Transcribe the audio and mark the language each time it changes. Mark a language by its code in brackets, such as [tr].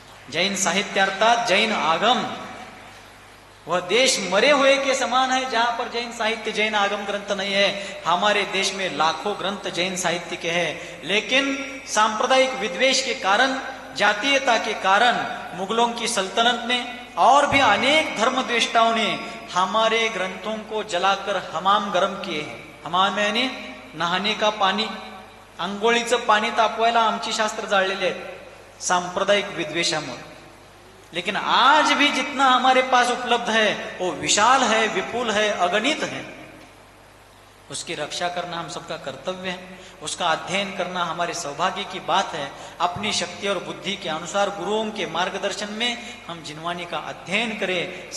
[hi] जैन साहित्य अर्थात जैन आगम, वह देश मरे हुए के समान है जहां पर जैन साहित्य, जैन आगम ग्रंथ नहीं है। हमारे देश में लाखों ग्रंथ जैन साहित्य के हैं, लेकिन सांप्रदायिक विद्वेष के कारण, जातीयता के कारण मुगलों की सल्तनत ने और भी अनेक धर्म द्वेष्टाओं ने हमारे ग्रंथों को जलाकर हमाम गरम किए हैं। हमाम यानी नहाने का [mr] पाणी, अंघोळीचं पाणी तापवायला आमची शास्त्र जाळलेले आहेत सांप्रदायिक विद्वेषामुळे। [hi] लेकिन आज भी जितना हमारे पास उपलब्ध है वो विशाल है, विपुल है, अगणित है। उसकी रक्षा करना हम सबका कर्तव्य है, उसका अध्ययन करना हमारे सौभाग्य की बात है। अपनी शक्ति और बुद्धि के अनुसार गुरुओं के मार्गदर्शन में हम जिनवानी का अध्ययन करें।